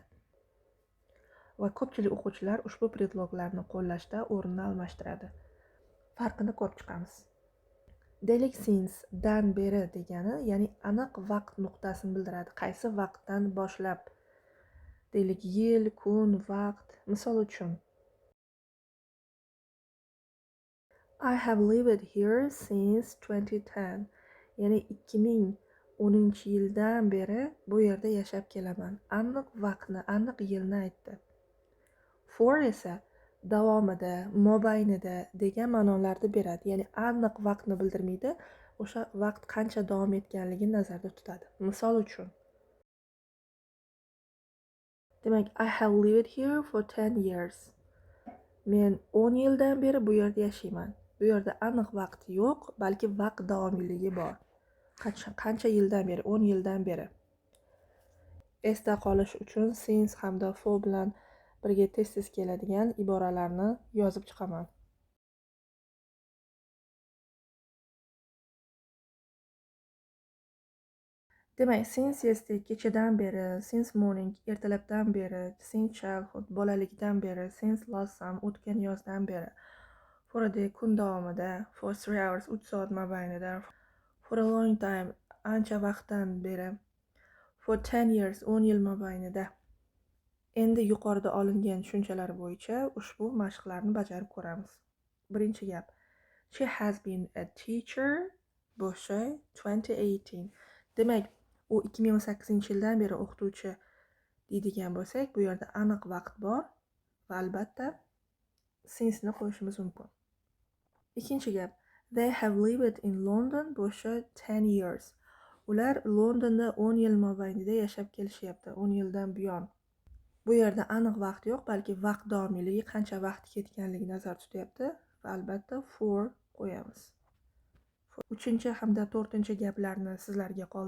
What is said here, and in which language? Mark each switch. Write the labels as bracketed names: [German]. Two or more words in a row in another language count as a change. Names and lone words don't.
[Uzbek] Va ko'pchilik o'quvchilar ushbu predloglarni qo'llashda o'rinni almashtiradi. Farqini ko'rib chiqamiz. Deylik since dan beri degani, ya'ni aniq vaqt nuqtasini bildiradi. Qaysi vaqtdan boshlab? Deylik yil, kun, vaqt. Misol uchun [English] I have lived here since 2010. [Uzbek] Ya'ni 2010-yildan beri bu yerda yashab kelaman. Aniq vaqtni, aniq yilni aytdi. For esa davomida, mobaynida degan ma'nolarni beradi. Ya'ni aniq vaqtni bildirmaydi, o'sha vaqt qancha davom etganligini nazarda tutadi. Misol uchun demak, [English] I have lived here for 10 years. [Uzbek] Men 10 yildan beri bu yerda yashayman. Bu yerda aniq vaqt yo'q, balki vaqt davomiyligi bor. Qancha yildan beri? 10 yildan beri. Esda qolish uchun since hamda for bilan birga tez-tez keladigan iboralarni yozib chiqaman. Demak, [English] since yesterday [Uzbek] kechadan beri, [English] since morning [Uzbek] ertalabdan beri, [English] since childhood [Uzbek] bolalikdan beri, [English] since last summer [Uzbek] o'tgan yozdan beri, [English] for a day [Uzbek] kun davomida, [English] for 3 hours [Uzbek] 3 soat mobaynida, [English] for a long time [Uzbek] ancha vaqtdan beri, [English] for 10 years [Uzbek] 10 yil mobaynida. Endi yuqorida olingan tushunchalar bo'yicha ushbu mashqlarni bajarib ko'ramiz. Birinchi gap. [English] She has been a teacher bo'shi 2018. [Uzbek] Demak, u 2018-yildan beri o'qituvchi deydigan bo'lsak, bu yerda aniq vaqt bor va albatta since ni qo'yishimiz mumkin. Ikkinchi gap. [English] They have lived in London bo'shi 10 years. [Uzbek] Ular Londonda 10 yil mobaynida yashab kelishyapti, 10 yildan buyon. Bu yerda aniq vaqt yo'q, balki vaqt davomiyligi qancha vaqt ketganligi nazarda tutyapti va albatta for qo'yamiz. Uchinchi hamda to'rtinchi gaplarni sizlarga qoldirdim.